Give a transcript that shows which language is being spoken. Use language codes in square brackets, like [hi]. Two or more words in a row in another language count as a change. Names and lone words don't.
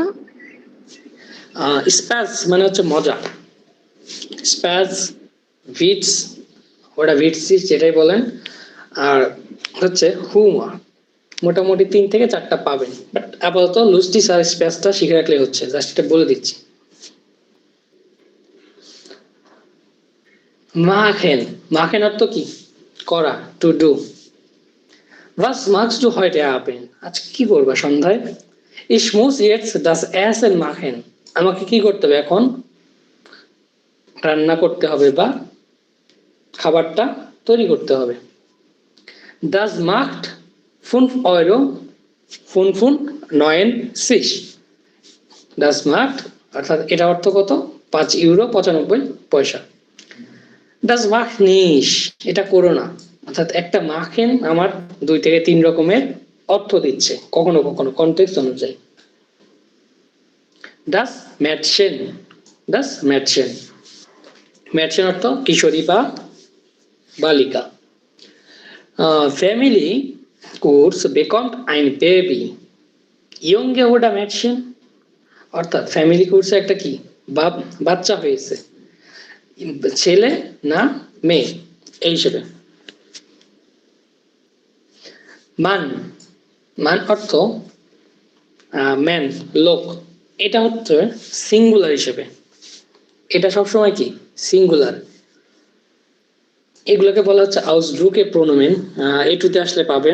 [bn] স্প্যাস মানে হচ্ছে মজা, স্প্যাস, ভিটস ওটা ভিটসিস যেটাই বলেন, আর হচ্ছে হুমা, মোটামুটি 3 থেকে 4টা পাবেন, বাট আপাতত লুস্টিস আর স্প্যাসটা শিখে রাখলে হচ্ছে, জাস্ট এটা বলে দিচ্ছি। মাখেন, মাখেন অর্থ কি করা, টু ডু। [de] Was magst du heute Abend? [bn] আজকে কি করবা সন্ধ্যায়? [de] Ich muss jetzt das Essen machen. [bn] আমাকে কি করতে হবে এখন, রান্না করতে হবে বা খাবারটা তৈরি করতে হবে। [de] Das macht 5 Euro 95 Das macht [bn] অর্থাৎ এটা অর্থ কত, 5 ইউরো 95 পয়সা। [de] Das macht nicht, [bn] এটা করো না, অর্থাৎ একটা মাখেন আমার 2 থেকে 3 রকমের অর্থ দিচ্ছে কখনো কখনো কনটেক্সট অনুযায়ী। [de] Das Mädchen, das Mädchen, Mädchen [bn] অর্থ কিশোরী বা বালিকা। [de] Family kurz bekommt ein Baby, junge oder Mädchen, [bn] অর্থাৎ ফ্যামিলি কোর্সে একটা কি বাচ্চা হয়েছে, ছেলে না মেয়ে এই হিসেবে। মান, মান অর্থ ম্যান লোক, এটা হচ্ছে সিঙ্গুলার হিসেবে, এটা সবসময় কি সিঙ্গুলার, এগুলোকে বলা হচ্ছে [de] Ausdrücke Pronomen, [bn] এটুতে আসলে পাবেন।